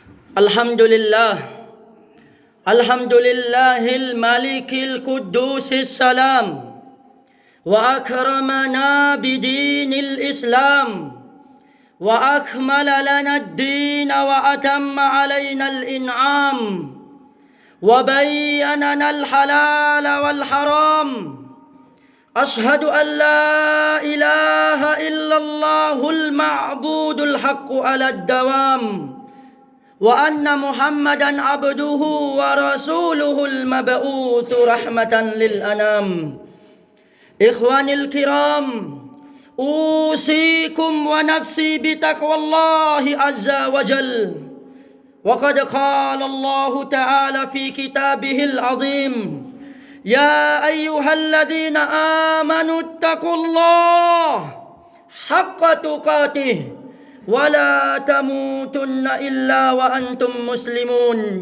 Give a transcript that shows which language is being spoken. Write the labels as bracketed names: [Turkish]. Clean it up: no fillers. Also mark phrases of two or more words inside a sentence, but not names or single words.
[Arabic] الحمد لله، الحمد لله الملك القدوس السلام، وأكرمنا بدين الإسلام، وأكمل لنا الدين وأتم علينا الإنعام، وبين لنا الحلال والحرام. أشهد أن لا إله إلا الله المعبود الحق على الدوام، وأن محمدا عبده ورسوله المبعوث رحمة للأنام. إخواني الكرام, أوصيكم ونفسي بتقوى الله عز وجل. وقد قال الله تعالى في كتابه العظيم، يا أيها الذين آمنوا اتقوا الله حق تقاته ولا تموتن إلا وأنتم مسلمون.